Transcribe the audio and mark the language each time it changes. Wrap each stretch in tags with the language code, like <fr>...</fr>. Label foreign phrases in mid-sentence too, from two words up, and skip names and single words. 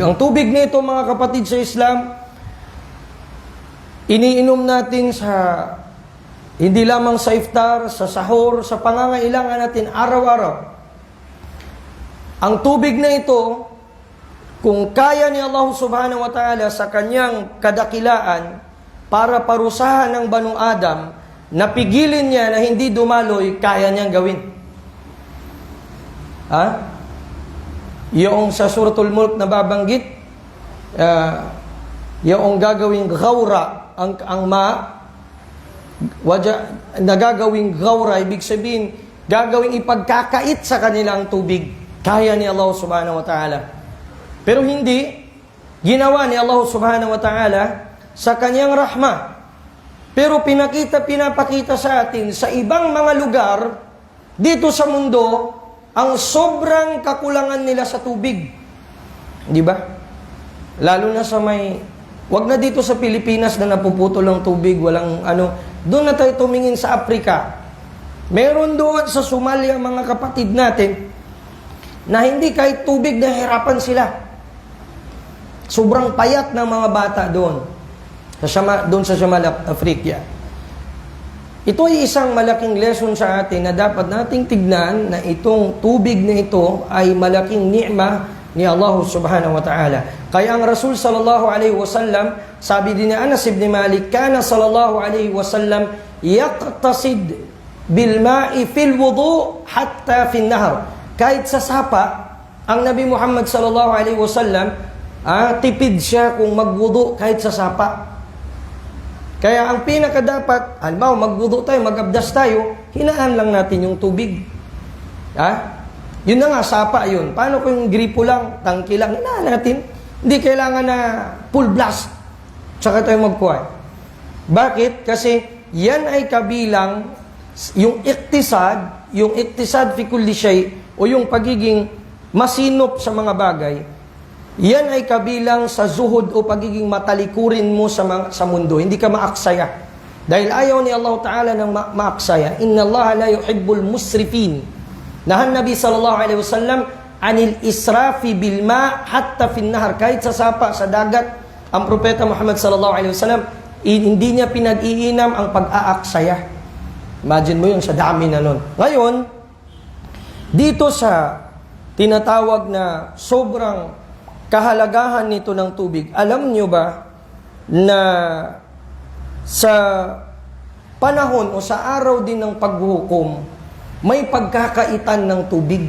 <tl>Ang tubig nito, mga kapatid sa Islam, iniinom natin sa Hindi lamang sa iftar, sa sahur, sa pangangailangan natin araw-araw. Ang tubig na ito, kung kaya ni Allah</tl> <ar>سبحانه وتعالى</ar> <tl>sa kanyang kadakilaan para parusahan ng Banu Adam, napigilin niya na hindi dumaloy, kaya niyang gawin. Yung sa Suratul Mulk na babanggit, yung gagawing gawra, nagagawing gawra, ibig sabihin, gagawing ipagkakait sa kanilang tubig. Kaya ni Allah</tl> <ar>سبحانه وتعالى.</ar> <tl>Pero hindi, ginawa ni Allah</tl> <ar>سبحانه وتعالى</ar> <tl>sa kanyang rahma. Pero pinapakita sa atin sa ibang mga lugar, dito sa mundo, ang sobrang kakulangan nila sa tubig. Di ba? Lalo na sa wag na dito sa Pilipinas na napuputol ng tubig, walang doon na tayo tumingin sa Africa. Meron doon sa Somalia mga kapatid natin na hindi kahit tubig nahihirapan sila. Sobrang payat ng mga bata doon. Doon sa Shamal Africa. Ito ay isang malaking lesson sa atin na dapat nating tignan na itong tubig na ito ay malaking ni'ma ni Allah</tl> <ar>سبحانه وتعالى.</ar> <tl>Kaya ang Rasul</tl> <ar>صلى الله عليه وسلم,</ar> <tl>sabi din ni Anas ibn Malik,</tl> <ar>كان صلى الله عليه وسلم يقتصد بالماء في الوضوء حتى في النهر.</ar> <tl>Kahit sa sapa, ang Nabi Muhammad</tl> <ar>صلى الله عليه وسلم,</ar> <tl>tipid siya kung magwudu kahit sa sapa. Kaya ang pinakadapat, halimbawa magwudu tayo, magabdas tayo, hinaan lang natin yung tubig. Yun na nga, sapa yun. Paano kung gripo lang, tangki lang, hinaan natin. Hindi kailangan na</tl> <en>full blast.</en> <tl>Tsaka tayo magkuhay. Bakit? Kasi yan ay kabilang yung</tl> <ar>الاقتصاد في كل شيء,</ar> <tl>o yung pagiging masinop sa mga bagay, yan ay kabilang sa zuhud o pagiging matalikurin mo sa mundo. Hindi ka maaksaya. Dahil ayaw ni Allah Ta'ala ng maaksaya.</tl> <ar>إن الله لا يحب المسرفين. نهى النبي صلى الله عليه وسلم عن الإسراف بالماء حتى في النهر.</ar> <tl>Kahit sa sapa, sa dagat, ang propeta Muhammad</tl> <ar>صلى الله عليه وسلم,</ar> <tl>hindi niya pinag-iinam ang pag-aaksaya. Imagine mo yun, sa dami na nun. Ngayon, dito sa tinatawag na sobrang kahalagahan nito ng tubig, alam nyo ba na sa panahon o sa araw din ng paghuhukom, may pagkakaitan ng tubig?</tl>